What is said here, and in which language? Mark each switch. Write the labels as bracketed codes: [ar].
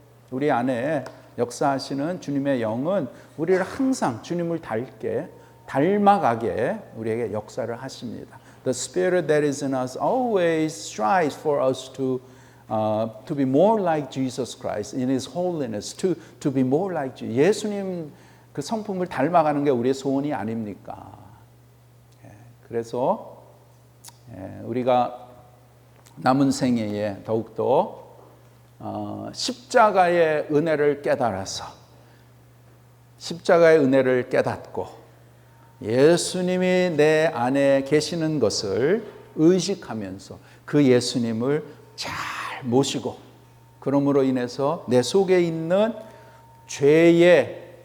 [ko] 우리 안에 역사하시는 주님의 영은 우리를 항상 주님을 닮아가게 우리에게 역사를 하십니다. [en] The Spirit that is in us always strives for us to be more like Jesus Christ in His holiness, to be more like Jesus. [ko] 예수님 그 성품을 닮아가는 게 우리의 소원이 아닙니까? 그래서 우리가 남은 생애에 더욱더 십자가의 은혜를 깨달아서 십자가의 은혜를 깨닫고 예수님이 내 안에 계시는 것을 의식하면서 그 예수님을 잘 모시고 그러므로 인해서 내 속에 있는 죄의